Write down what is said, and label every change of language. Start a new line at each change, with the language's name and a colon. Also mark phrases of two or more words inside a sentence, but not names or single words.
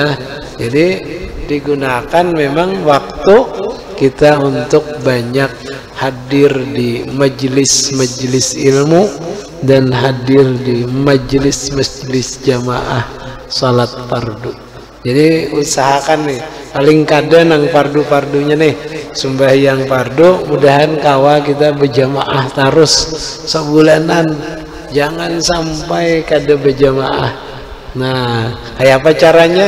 Indonesian: Jadi digunakan memang waktu kita untuk banyak hadir di majelis-majelis ilmu dan hadir di majelis-majelis jamaah salat fardu.
Banjar: Jadi usahakan nih paling kadang nang fardu-fardunya nih sembahyang fardu, mudahan kawa kita berjamaah terus sebulanan, jangan sampai kada berjamaah. Nah, kayak apa caranya?